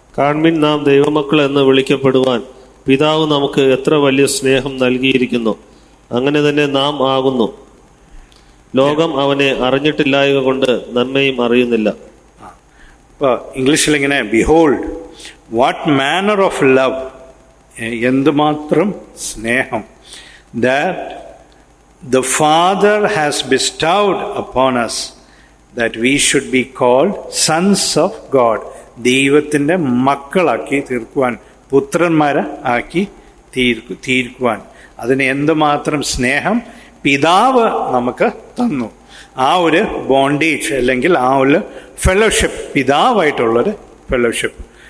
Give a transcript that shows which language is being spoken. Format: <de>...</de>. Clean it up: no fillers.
<ml>കാൺമിൻ, നാം ദൈവമക്കൾ എന്ന് വിളിക്കപ്പെടുവാൻ പിതാവ് നമുക്ക് എത്ര വലിയ സ്നേഹം നൽകിയിരിക്കുന്നു. അങ്ങനെ തന്നെ നാം ആകുന്നു. ലോകം അവനെ അറിഞ്ഞിട്ടില്ലായക കൊണ്ട് നന്മയും അറിയുന്നില്ല. ഇപ്പോൾ ഇംഗ്ലീഷിൽ ഇങ്ങനെ,</ml> <en>behold what manner of love,</en> <ml>എന്തുമാത്രം സ്നേഹം,</ml> <en>That the Father has bestowed upon us, that we should be called sons of God.</en> <ml>ദൈവത്തിൻ്റെ മക്കളാക്കി തീർക്കുവാൻ, പുത്രന്മാരെ ആക്കി തീർക്കുവാൻ. അതിന് എന്തുമാത്രം സ്നേഹം പിതാവ് നമുക്ക് തന്നു. ആ ഒരു ബോണ്ടേജ് അല്ലെങ്കിൽ ആ ഒരു ഫെലോഷിപ്പ്, പിതാവായിട്ടുള്ളൊരു ഫെലോഷിപ്പ്.</ml>